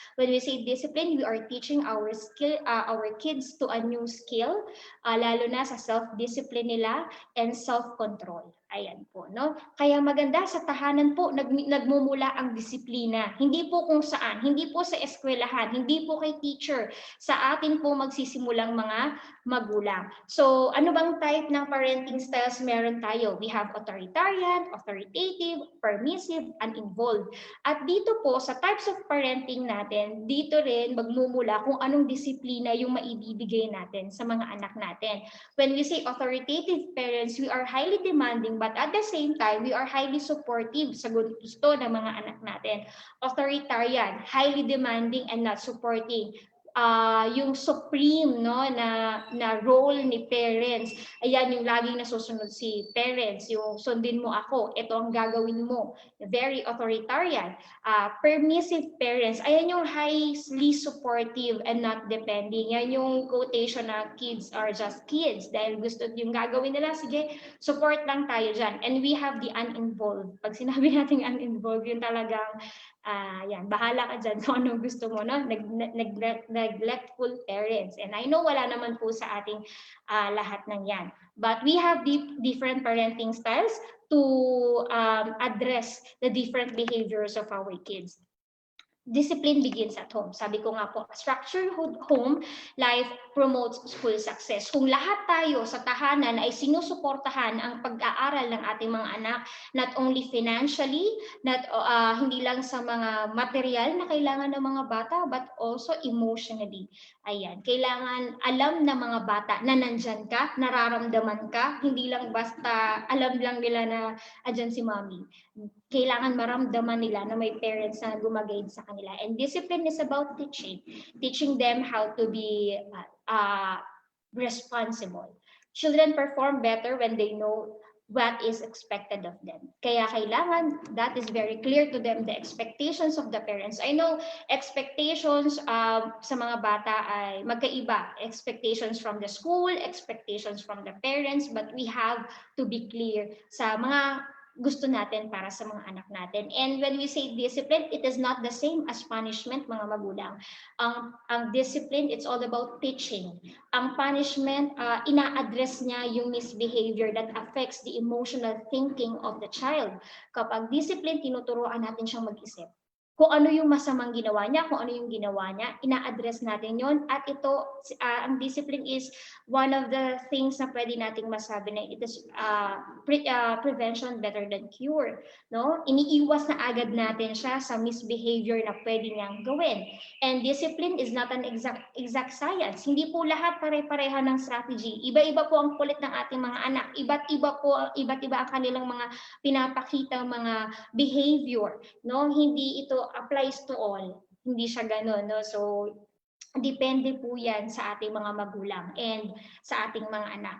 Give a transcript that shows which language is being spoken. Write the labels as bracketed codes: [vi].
[en] When we say discipline, we are teaching our kids to a new skill, [tl] lalo na sa self-discipline nila [en] and self-control. [tl] Ayan po, no? Kaya maganda sa tahanan po nagmumula ang disiplina. Hindi po kung saan, hindi po sa eskwelahan, hindi po kay teacher. Sa atin po magsisimulang mga magulang. So, ano bang type ng parenting styles meron tayo? [en] We have authoritarian, authoritative, permissive, and involved. [tl] At dito po, sa types of parenting natin, dito rin magmumula kung anong disiplina yung maibibigay natin sa mga anak natin. [en] When we say authoritative parents, we are highly demanding, but at the same time, we are highly supportive [tl] sa gusto ng mga anak natin. [en] Authoritarian, highly demanding and not supporting. [tl] Yung supreme, no, na role ni parents, ayan yung laging nasusunod si parents, yung sundin mo ako, ito ang gagawin mo. [en] Very authoritarian. Permissive parents, [tl] ayan yung [en] highly supportive and not depending. [tl] Yan yung quotation na [en] kids are just kids, [tl] dahil gusto yung gagawin nila, sige, support lang tayo dyan. [en] And we have the uninvolved. [tl] Pag sinabi natin uninvolved, yun talagang yan, bahala ka dyan kung anong gusto mo, no? [en] Neglectful parents. And I know [tl] wala naman po sa ating lahat ng yan. [en] But we have different parenting styles to address the different behaviors of our kids. Discipline begins at home. [tl] Sabi ko nga po, [en] structured home life promotes school success. [tl] Kung lahat tayo sa tahanan ay sinusuportahan ang pag-aaral ng ating mga anak, [en] not only financially, [tl] hindi lang sa mga material na kailangan ng mga bata, [en] but also emotionally. [tl] Ayan, kailangan alam ng mga bata na nandyan ka, nararamdaman ka, hindi lang basta alam lang nila na andyan si mommy. Kailangan maramdaman nila na may parents na gumaguide sa kanila. [en] And discipline is about teaching them how to be responsible. Children perform better when they know what is expected of them. [tl] Kaya kailangan, [en] that is very clear to them, the expectations of the parents. I know [tl] expectations sa mga bata ay magkaiba. [en] Expectations from the school, expectations from the parents, but we have to be clear [tl] sa mga gusto natin para sa mga anak natin. [en] And when we say discipline, it is not the same as punishment, [tl] mga magulang. [en] Ang discipline, it's all about teaching. Ang punishment, [tl] ina-address niya yung [en] misbehavior that affects the emotional thinking of the child. [tl] Kapag discipline, tinuturuan natin siyang mag-isip. Kung ano yung masamang ginawa niya, kung ano yung ginawa niya, ina-address natin yon. At ito, ang [en] discipline is one of the things [tl] na pwede nating masabi na [en] it is prevention better than cure. [tl] No? Iniiwas na agad natin siya sa misbehavior na pwede niyang gawin. [en] And discipline is not an exact science. [tl] Hindi po lahat pare-pareha ng strategy. Iba-iba po ang kulit ng ating mga anak. Iba't iba ang kanilang mga pinapakitang mga behavior. No? Hindi ito applies to all. Hindi siya gano'n, no? So, depende po yan sa ating mga magulang and sa ating mga anak.